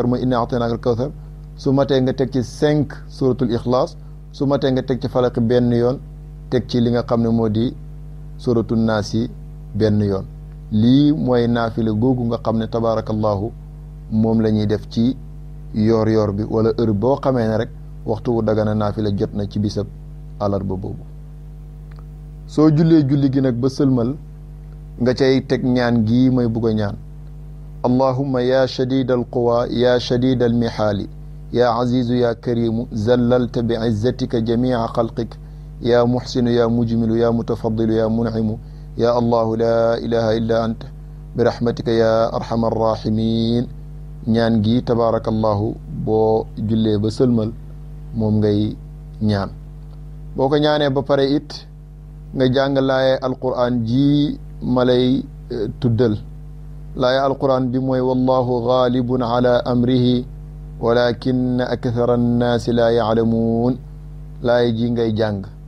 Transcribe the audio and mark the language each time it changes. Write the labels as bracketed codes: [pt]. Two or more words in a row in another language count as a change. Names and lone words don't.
[wo] mooy [ar] إنا أعطيناك الكوثر [wo] su matee nga teg ci 5 [ar] سورة الإخلاص [wo] su matee nga teg ci falaqi benn yoon teg ci li nga xam ne moo di [ar] سورة الناس [wo] benn yoon lii mooy naafile googu nga xam ne tabaarakallahu moom la ñuy def ci yoor bi wala heure boo xamee ne rek waxtu wu dagana naafile jot na ci bisab àllarba boobu soo jullee julli gi nag ba sëlmal nga cay teg ñaan gii may bugg a ñaan [ar] اللهم يا شديد القوى يا شديد المحال يا عزيز يا كريم ذللت بعزتك جميع خلقك يا محسن يا مجمل يا متفضل يا منعم يا الله لا إله إلا أنت برحمتك يا أرحم الراحمين [wo] ñaan gi tabaarakallahu boo jullee ba sëlmal moom ngay ñaan boo ko ñaanee ba pare it nga jàng laaye alquran ji ma lay tuddal laaye alquran bi mooy [ar] والله غالب على أمره ولكن أكثر الناس لا يعلمون [wo] laay ji ngay jàng